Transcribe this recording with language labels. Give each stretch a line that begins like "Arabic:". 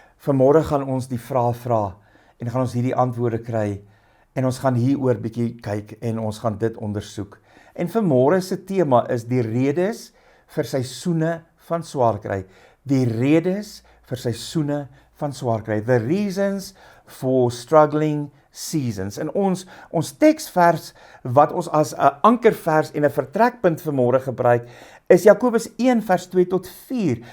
Afrikaans: Vanmôre gaan ons die vrae vra en gaan ons hierdie antwoorde kry en ons gaan hieroor bietjie kyk en ons gaan dit ondersoek. En vanmôre se tema is die redes vir seisoene van swaar kry. Die redes vir seisoene van swaar kry.
English: The reasons for struggling seasons.
Afrikaans: En ons teksvers wat ons as 'n ankervers en 'n vertrekpunt vanmôre gebruik, is Jakobus 1 vers 2 tot 4.